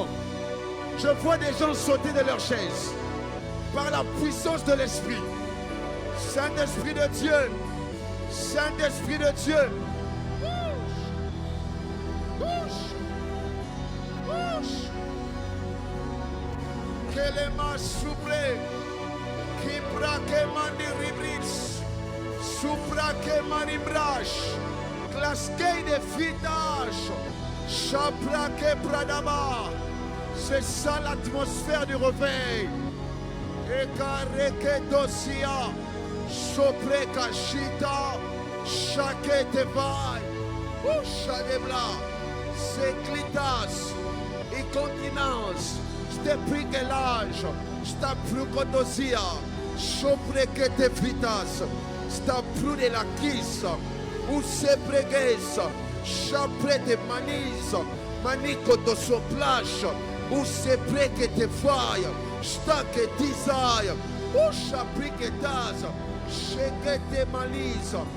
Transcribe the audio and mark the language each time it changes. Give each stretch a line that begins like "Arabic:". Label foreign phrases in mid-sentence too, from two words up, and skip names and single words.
French: Je vois des gens sauter de leur chaise par la puissance de l'Esprit. Saint-Esprit de Dieu, Saint-Esprit de Dieu. Bouge, bouge. Kelema souple, Kibra kemani ribris, Supra kemani brash, Klaskei de fitage, Chapra ke pradaba. C'est ça l'atmosphère du réveil. Ekareke dosia, Sopre kashita, Shake tevai, Shadebla, Seklitas, Incontinence. Steprigelage, Staprukotosia, Soprekete fritas, Stapru de la kiss, Usepreges, Chaprete manis, Manikoto soplash, Useprekete fire, Stake desire, Ushapriketas, Shekete malis.